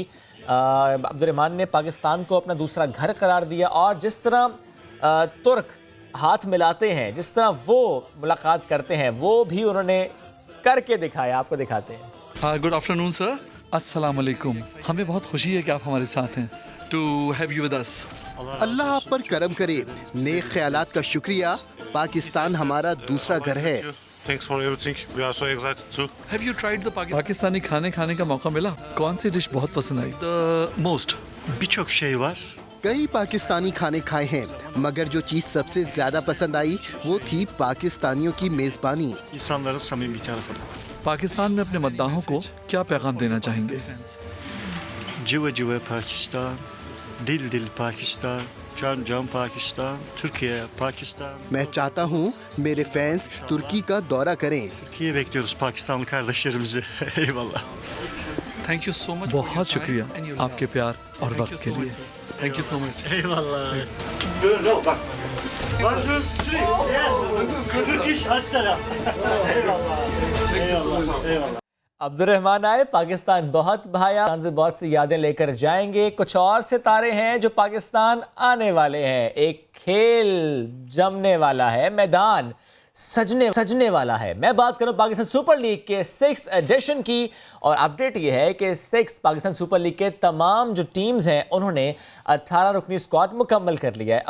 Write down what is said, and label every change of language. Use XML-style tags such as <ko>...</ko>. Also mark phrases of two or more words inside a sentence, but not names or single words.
<ur>عبدالرحمان نے پاکستان کو اپنا دوسرا گھر قرار دیا اور جس طرح ترک ہاتھ ملاتے ہیں، جس طرح وہ ملاقات کرتے ہیں، وہ بھی انہوں نے کرکے دکھایا. آپ کو دکھاتے ہیں.</ur> <en>good afternoon sir,</en> <ar>السلام عليكم.</ar> <ur>ہمیں بہت خوشی ہے کہ آپ ہمارے ساتھ ہیں,</ur> <en>to have you with us.</en> <ur>اللہ آپ پر کرم کرے، نیک خیالات کا شکریہ. پاکستان ہمارا دوسرا گھر ہے.</ur> <en>Thanks for everything. We are so excited too. Have you tried the</en> <ur>پاکستانی کھانے کا موقع ملا؟ کون سی ڈش بہت پسند آئی?</ur> <en>The most.</en> <tr>Birçok şey var.</tr> <ur>کئی پاکستانی کھانے کھائے ہیں، مگر جو چیز سب سے زیادہ پسند آئی وہ تھی پاکستانیوں کی میزبانی.</ur> <tr>İnsanların samimi tarafı.</tr> <ur>پاکستان میں اپنے مداحوں کو کیا پیغام دینا چاہیں گے?</ur> <tr>Civa civa Pakistan, dil dil Pakistan, can can Pakistan, Türkiye, Pakistan.</tr> <ur>میں چاہتا ہوں میرے فینز ترکی کا دورہ کریں.</ur> <tr>Türkiye'ye bekliyoruz Pakistanlı kardeşlerimizi. Eyvallah.</tr> <en>thank you so much.</en> <ur>بہت شکریہ آپ کے پیار اور وقت کے لیے.</ur> <en>thank you so much.</en> <tr>Eyvallah. Böyle bak. 1, 2, 3.</tr> <en>Yes. Turkish</en> <tr>açsana. Eyvallah. Eyvallah. Eyvallah.</tr> <ur>عبدالرحمان آئے، پاکستان بہت بھایا، سے بہت سی یادیں لے کر جائیں گے. کچھ اور ستارے ہیں جو پاکستان آنے والے ہیں. ایک کھیل جمنے والا ہے، میدان سجنے والا ہے. میں بات کروں پاکستان سپر لیگ کے 6th ایڈیشن کی، اور اپڈیٹ یہ ہے کہ 6th پاکستان سپر لیگ کے تمام جو ٹیمز ہیں انہوں نے 18 رکنی اسکواڈ مکمل کر لیا ہے.</ur>